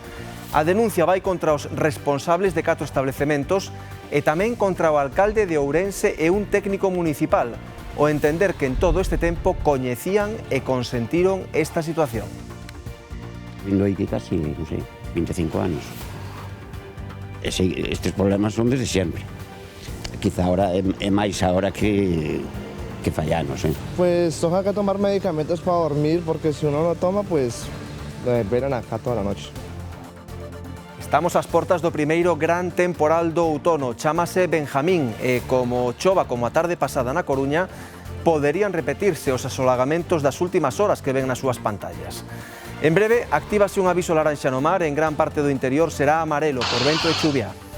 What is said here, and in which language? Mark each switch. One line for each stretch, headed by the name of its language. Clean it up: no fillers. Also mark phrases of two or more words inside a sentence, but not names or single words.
Galician: A denuncia vai contra os responsables de 4 establecementos e tamén contra o alcalde de Ourense e un técnico municipal, o entender que en todo este tempo coñecían e consentiron esta situación. Vindo aí que casi, 25 anos. Estes problemas son desde sempre. Quizá ahora é máis ahora que fai anos.
Spanish: Pues toca que tomar medicamentos para dormir, porque si uno no toma, pues lo esperan acá toda la noche.
Galician: Estamos ás portas do primeiro gran temporal do outono. Chámase Benjamín e como chova como a tarde pasada na Coruña, poderían repetirse os asolagamentos das últimas horas que ven nas súas pantallas. En breve, actívase un aviso laranxa no mar, en gran parte do interior será amarelo por vento e chuvia.